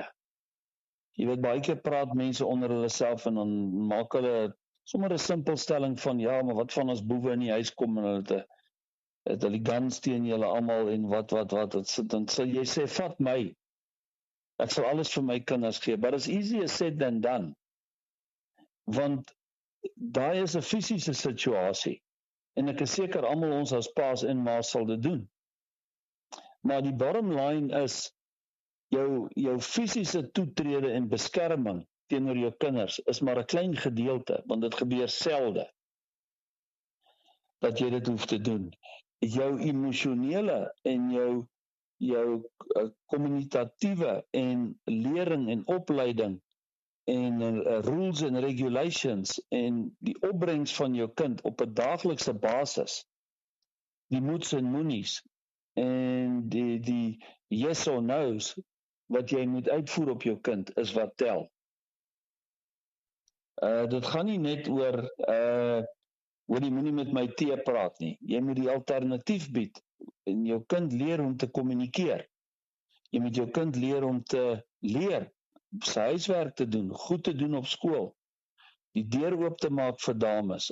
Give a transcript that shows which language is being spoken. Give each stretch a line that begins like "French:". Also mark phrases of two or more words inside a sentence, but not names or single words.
Afrikaans: Jy weet, baie keer praat mense onder hulle self en dan maak hulle sommer 'n simpel stelling van, ja, maar wat van as boewe in die huis kom en hulle het die guns teen julle almal en wat, dan sal jy sê, vat my. Ek sal alles vir my kinders gee.
English: But it's easier said than done.
Afrikaans: Want daai is 'n fisiese situasie. En ek is seker almal ons as paas en maas sal dit doen. Maar die
English: bottom line
Afrikaans: is, jou fisiese toetrede en beskerming teenoor jou kinders is maar 'n klein gedeelte, want dit gebeur selde dat jy dit hoef te doen. Jou emosionele en jou kommunikatiewe en lering en opleiding en
English: rules and regulations
Afrikaans: en die opbrengs van jou kind op 'n daaglikse basis, die moets en moenies en die
English: yes or no's
Afrikaans: wat jy moet uitvoer op jou kind is wat tel. Dit gaan nie net oor jy moenie met my tee praat nie. Jy moet die alternatief bied en jou kind leer om te kommunikeer. Jy moet jou kind leer om te leer, sy huiswerk te doen, goed te doen op skool, die deur oop te maak vir dames.